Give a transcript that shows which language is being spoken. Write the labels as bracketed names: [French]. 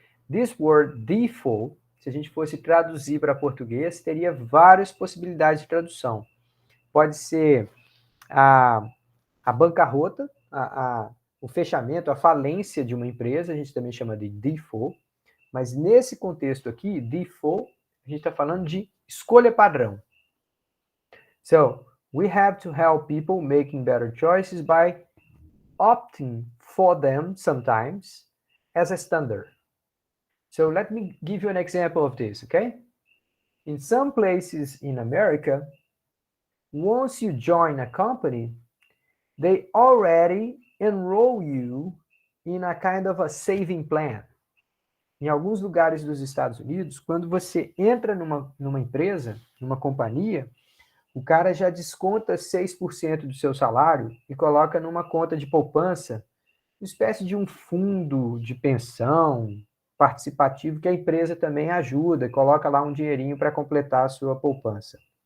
[English] This word default, [Portuguese] se a gente fosse traduzir para português, teria várias possibilidades de tradução. Pode ser a bancarrota, o fechamento, a falência de uma empresa, a gente também chama de default, mas nesse contexto aqui, default, a gente está falando de escolha padrão. [English] So, we have to help people making better choices by opting for them sometimes as a standard. So let me give you an example of this, okay? In some places in America, once you join a company, they already enroll you in a kind of a saving plan. [Portuguese] Em alguns lugares dos Estados Unidos, quando você entra numa empresa, numa companhia, o cara já desconta 6% do seu salário e coloca numa conta de poupança, uma espécie de um fundo de pensão participativo que a empresa também ajuda, coloca lá um dinheirinho para completar a sua poupança.